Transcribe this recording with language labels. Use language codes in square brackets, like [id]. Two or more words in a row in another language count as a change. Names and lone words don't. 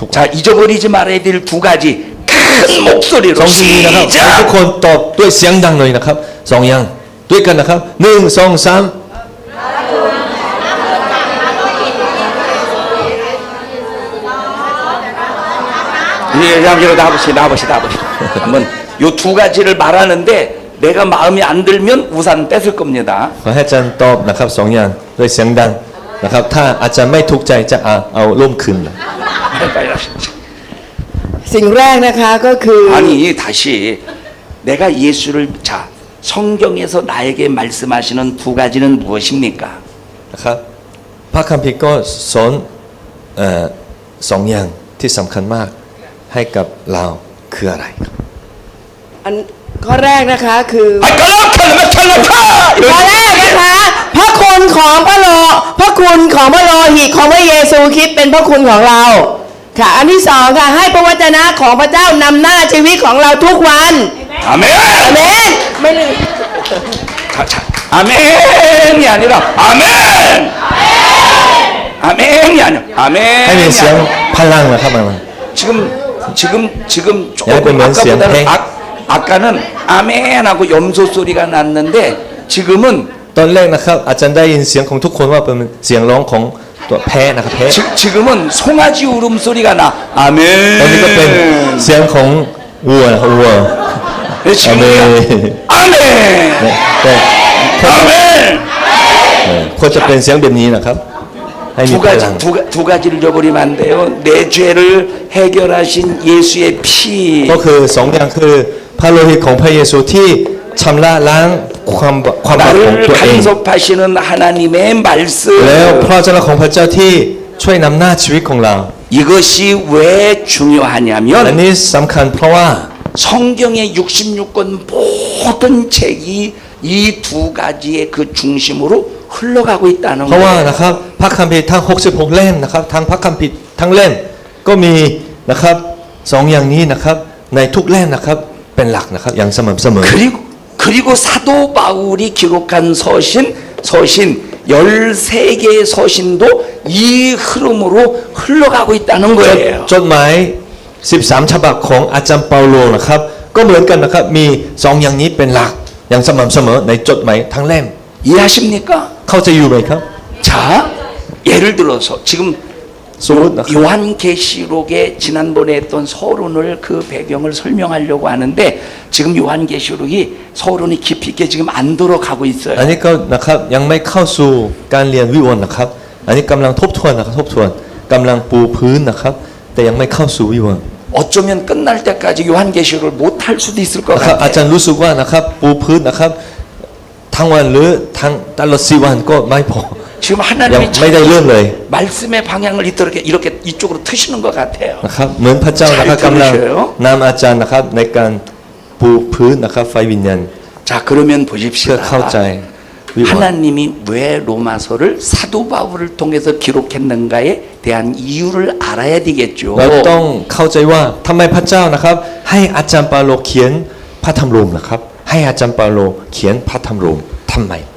[ko] 자 잊어버리지 말아야 될 두 가지 큰 [th] ส [ko] 목소리로 [th] องสิ่งนี้นะครับให้ทุก [ko] 시작. [th] คนตอบด้วยเสียงดังเลยนะครับสองอย่างด้วยกันนะครับหนึ่งสองสาม [ko] 예, 잠시만 나와보시. 한번 요 두 가지를 말하는데 내가 마음에 안 들면 우산 뺏을 겁니다. [th] ขอให้อาจารย์ตอบนะครับสองอย่างด้วยเสียงดังนะครับถ้าอาจารย์ไม่ถูกใจจะเอาร่มคืน [ko] 빨리 하시죠. [th] สิ่งแรกนะคะก็คือ [ko] 아니 다시 내가 예수를 자 성경에서 나에게 말씀하시는 두 가지는 무엇입니까? [th] นะครับพระคัมภีร์ก็สอนสองอย่างที่สำคัญมากให้กับเราคืออะไรครับ อันข้อแรกนะคะคือ 아 칼라카 ข้อแรกนะคะพระคุณของพระโลหิตของพระเยซูคริสต์เป็นพระคุณของเราค่ะอันที่สองค่ะให้พระวจนะของพระเจ้านำหน้าชีวิตของเราทุกวัน [ko] 아멘. [th] อาเมนไม่ลืม [ko] 자, 아멘이 아니라 아멘. 아멘이 아니야. [th] ให้มีเสียง [ko] 아멘. [th] พลังนะครับมัน [ko] 지금 야, 조금 그러면 아까보다는 쌤, 아까는 아멘하고 염소 소리가 났는데 지금은 [th] ตอนแรกนะครับอาจารย์ได้ยินเสียงของทุกคนว่าเป็นเสียงร้องของตัวแพะนะครับแพะ [ko] 지금은 송아지 울음소리가 나. [th] ตอนนี้ก็เป็น [ko] 아멘. [th] เสียงของวัวนะครับวัว [ko] 네, 지금 아멘. [th] แต่ควร [ko] 아멘. [th] ควรจะเป็นเสียงแบบนี้นะครับให้มี [ko] 두 [th] พ [ko] 가지 [th] ลัง [ko] 두 가지를 잊어버리면 안 돼요. 내 죄를 해결하신 예수의 피. [th] ก็คือสองอย่างคือพระโลหิตของพระเยซูที่ชำระล้างความบาปของ [ko] 나를 [th] ตัวเอง [ko] 간섭하시는 하나님의 말씀. [th] แล้วพระเจ้าของพระเจ้าที่ช่วยนำหน้าชีวิตของเรา [ko] 이것이 왜 [th] อัน [ko] 중요하냐면 [th] นี้สำคัญเพราะว่า [ko] 성경의 66권 모든 책이 이 두 가지의 그 중심으로 흘러가고 있다는 [th] เพราะว่า [ko] 거예요. [th] นะครับพระคัมภีร์ทั้ง66เล่มนะครับทั้งพระคัมภีร์ทั้งเล่มก็มีนะครับสองอย่างนี้นะครับในทุกเล่มนะครับเป็นหลักนะครับอย่างสม่ำเสมอ [ko] 그리고 사도 바울이 기록한 서신 13개의 서신도 이 흐름으로 흘러가고 있다는 거예요. [th] จดหมาย13ฉบับของอาจารย์เปาโลนะครับก็เหมือนกันนะครับมีสองอย่างนี้เป็นหลักอย่างสม่ำเสมอในจดหมายทั้งเล่ม [ko] 이해하십니까? [th] เข้าใจอยู่ไหมครับ [ko] 자, 예를 들어서 지금 [th] สมมตินะครับ [ko] 요한계시록에 지난번에 했던 서론을 그 배경을 설명하려고 하는데 지금 요한계시록이 서론이 깊이 있게 지금 안 들어가고 [th] อัน [ko] 있어요. [th] นี้ก็นะครับยังไม่เข้าสู่การเรียนวิวรณ์นะครับอันนี้กำลังทบทวนนะครับทบทวนกำลังปูพื้นนะครับแต่ยังไม่เข้าสู่วิวรณ์ [ko] 어쩌면 끝날 때까지 요한계시록을 못할 수도 있을 것 [th] นะครับอาจาร [ko] 같아요. [th] ย์รู้สึกว่านะครับปูพื้นนะครับทั้งวันหรือทั้งตลอด4วันก็ไม่พอ [ko] 지금 [th] ยัง [ko] 하나님이 [th] ไม่ได้เรื่องเลย [ko] 말씀의 방향을 이렇게 이쪽으로 트시는 것 같아요. [th] นะครับเหมือนพระเจ้านะครับ [ko] 잘 [th] กำลัง [ko] 들으셔요. [th] นำอาจารย์นะครับในการปูพื้นนะครับไฟวิญญาณ [ko] 자, 그러면 [th] เพื่อ [ko] 보십시다. [th] เข้าใจวิวรณ์ [ko] 하나님이 왜 로마서를 사도 바울을 통해서 기록했는가에 대한 이유를 알아야 되겠죠. [th] เราต้องเข้าใจว่าทำไมพระเจ้านะครับให้อาจารย์เปาโลเขียนพระธรรมโรมนะครับให้อาจารย์เปาโลเขียนพระธรรมโรมทำไม